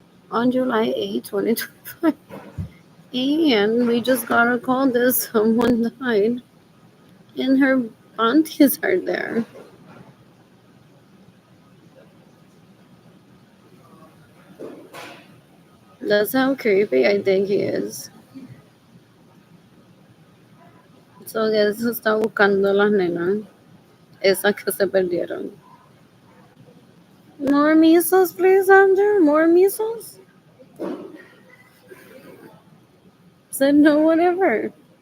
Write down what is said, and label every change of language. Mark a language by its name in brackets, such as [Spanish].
[English] on July 8, 2025. And we just got a call that someone died and her aunties are there. That's how creepy I think he is. [Spanish] So eso está buscando las nenas. Esas que se perdieron. [English] More measles, please, Andrew. More measles? Said no one ever.